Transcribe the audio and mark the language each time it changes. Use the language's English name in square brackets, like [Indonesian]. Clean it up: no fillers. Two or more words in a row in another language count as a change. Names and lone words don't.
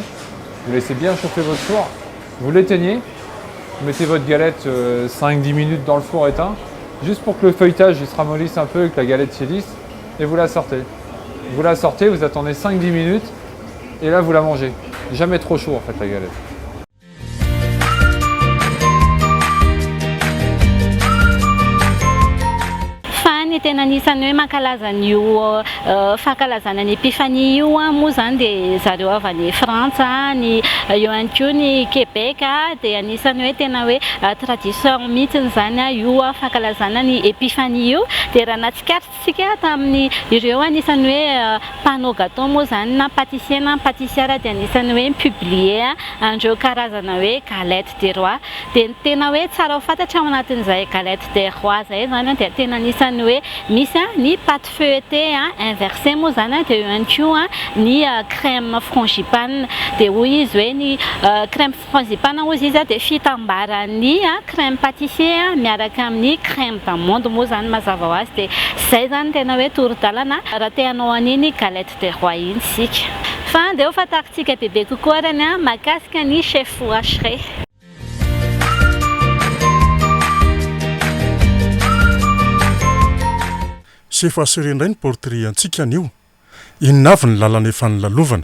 [French] Vous laissez bien chauffer votre four. Vous l'éteignez. Vous mettez votre galette 5-10 minutes dans le four éteint. Juste pour que le feuilletage il se ramollisse un peu et que la galette tiédisse. Et vous la sortez. Vous la sortez, vous attendez 5-10 minutes. Et là, vous la mangez. Jamais trop chaud en fait la galette. [Malagasy] Tena anisany hoe mankalaza an'io fankalazana ny épifanie io moa zany dia zareo avy any Frantsa, ny eo ihany koa ny Québec dia anisany hoe tena hoe tradition mihitsy zany io fankalazana ny épifanie io. Dia raha natsikaritsika tamin'ny ireo anisany hoe [French] panneau gâteau [Malagasy] moa zany na pâtissier na pâtissière dia anisany hoe publier andreo karazana hoe [French] galette des rois. [Malagasy] Dia tena hoe tsara ho fantatra ao anatin'izay [French] galette des rois [Malagasy] zay zany dia tena anisany hoe misy ny [French] pâte feuilletée inversée [Malagasy] moa zany dia eo ihany koa ny [French] crème frangipane. [Malagasy] Dia hoy izy hoe ny [French] crème frangipane [Malagasy] hoy izy dia fitambaran'ny [French] crème pâtissier [Malagasy] miaraka amin'ny [French] crème d'amande [Malagasy] moa zany mazava ho azy. Dia zay zany tena hoe torodalana raha te hanao an'iny [French] galette des rois [Malagasy] iny sika. Fa dia ho fatarintsika bebe kokoa rany mahakasika ny chef Hacheret. Sefa Hacheret ny portrait antsika anio. Inona avy ny lalana efa nilalovana?